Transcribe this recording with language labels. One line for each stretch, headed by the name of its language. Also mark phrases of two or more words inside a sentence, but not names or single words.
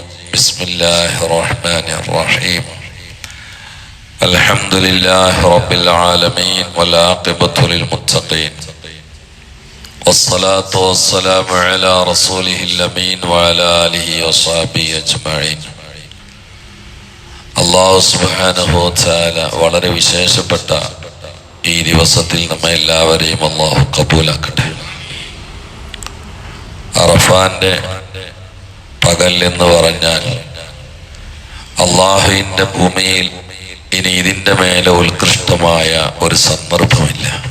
Arabic: بسم الله الرحمن الرحيم. الحمد لله رب العالمين والعاقبة للمتقين والصلاة والسلام على رسوله الأمين وعلى آله وصحبه أجمعين. الله سبحانه وتعالى
Malayalam: വളരെ വിശേഷപ്പെട്ട ഈ ദിവസത്തിൽ നമ്മെ എല്ലാവരെയും അല്ലാഹു കബൂലാക്കട്ടെ. അറഫാന്റെ പകൽ എന്ന് പറഞ്ഞാൽ അല്ലാഹുവിന്റെ ഭൂമിയിൽ ഇനി ഇതിന്റെ മേലെ ഉത്കൃഷ്ടമായ ഒരു സന്ദർഭമില്ല.